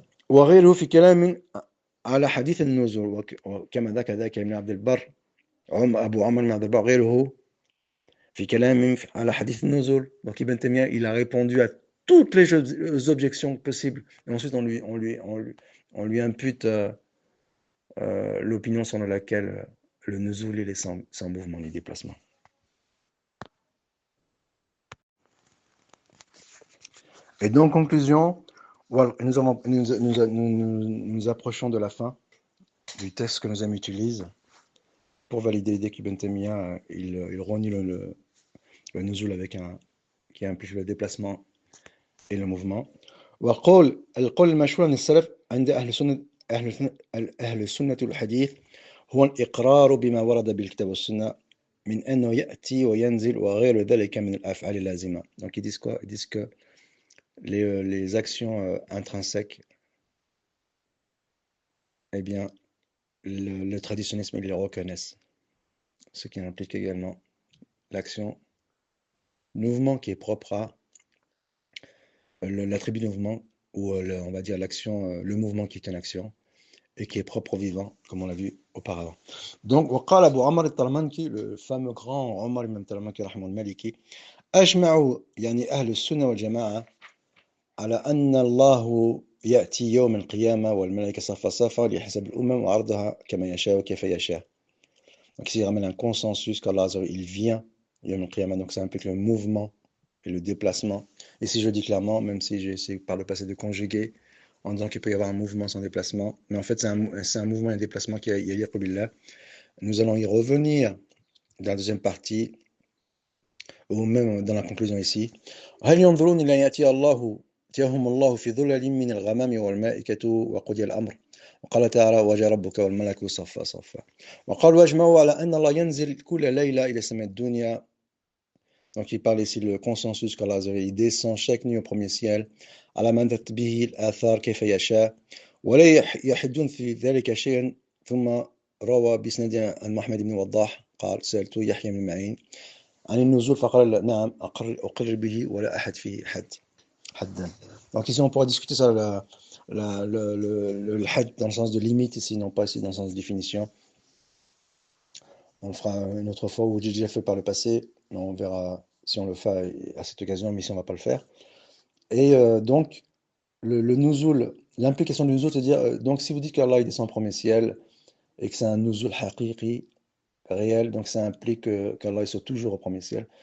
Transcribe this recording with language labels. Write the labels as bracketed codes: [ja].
[ar] وغيره في كلام على حديث النزول وكما ذاك ابن عبد البر أبو عمر بن عبد البر غيره في كلام على حديث النزول. [fr] Donc Ibn Taymiyyah, il a répondu à toutes les objections possibles. Et ensuite, on lui impute l'opinion selon laquelle le nuzul il est sans mouvement ni déplacement. Et donc, conclusion, voilà, nous approchons de la fin du texte que nos amis utilisent pour valider l'idée qu'Ibn Taymiyyah, il renie le nuzul avec qui implique le déplacement et le mouvement. [ar] وقول القول المشهور من السلف عند أهل السنة والحديث هو الإقرار بما ورد بالكتاب والسنة من أنه يأتي وينزل وغير ذلك من الأفعال اللازمة. [fr] Donc ils disent quoi? Ils disent que les actions intrinsèques, eh bien, le traditionnisme, ils les reconnaissent. Ce qui implique également l'action, mouvement qui est propre à l'attribut de mouvement, ou on va dire l'action, le mouvement qui est une action, et qui est propre au vivant, comme on l'a vu auparavant. [ar] Donc, وقال أبو عمر الطلمانكي, [fr] le fameux grand [ar] عمر بن الطلمانكي رحمه المالكي, أجمعوا يعني أهل السنة والجماعة على أن الله يأتي يوم القيامة والملائكة صفا صفا ليحسب الأمم وعرضها كما يشاء وكيف يشاء. [fr] Donc ici il ramène un consensus qu'Allah il vient [ar] يوم القيامة, [fr] donc ça implique le mouvement et le déplacement. Et si je dis clairement, même si j'ai essayé par le passé de conjuguer en disant qu'il peut y avoir un mouvement sans déplacement, mais en fait c'est un mouvement et un déplacement qui est yaliq billah. Nous allons y revenir dans la deuxième partie ou même dans la conclusion ici. [ar] هل ينظرون إلى يأتي الله يأتيهم الله في ظلل من الغمام والملائكة وقضي الأمر. وقال تعالى وجاء ربك والملك صفا صفا. وقال واجمعوا على أن الله ينزل كل ليلة إلى السماء الدنيا. [fr] Donc il parle ici le consensus qu'Allah il descend chaque nuit au premier ciel. [ar] على من به الآثار كيف يشاء ولا يحدون في ذلك شيئا ثم روى بإسناد عن محمد بن وضاح قال سألت يحيى بن معين عن النزول فقال نعم أقر به ولا أحد فيه حدا. [fr] Donc ici on pourra discuter ça, le had dans le sens de limite ici, non pas ici dans le sens de définition. On le fera une autre fois, ou j'ai déjà fait par le passé, on verra si on le fait à cette occasion, mais ici on ne va pas le faire. Et donc le nuzul, l'implication du nuzul, c'est-à-dire, donc si vous dites qu'Allah il descend au premier ciel et que c'est un nuzul haqiqi, réel, donc ça implique qu'Allah il soit toujours au premier ciel.